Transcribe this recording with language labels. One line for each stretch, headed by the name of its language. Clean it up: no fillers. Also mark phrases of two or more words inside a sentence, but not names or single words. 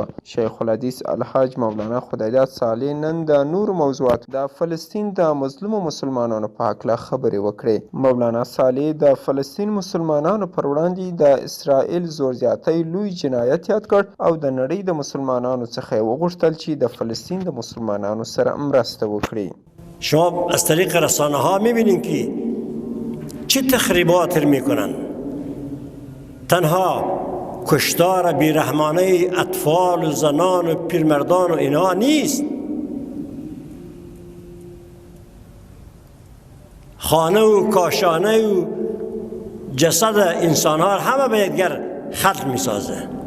Pashto: شیخ الحدیث الحاج مولانا خدایداد صالح نن د نورو موضوعاتو د فلسطین د مظلومو مسلمانانو په هکله خبرې وکړې. مولانا صالح د فلسطین مسلمانانو پر وړاندې د اسرائیل زور زیاتی لوی جنایت یاد کړ او د نړۍ د مسلمانانو څخه یې وغوښتل چې د فلسطین د مسلمانانو سره مرسته وکړي.
Persian: شما از طریق رسانه ها میبینین که چه تخریبات میکنن. تنها کشتار بیرحمانه اطفال و زنان و پیرمردان و اینا نیست، خانه و کاشانه و جسد انسان ها همه به یکدیگر ختم میسازه.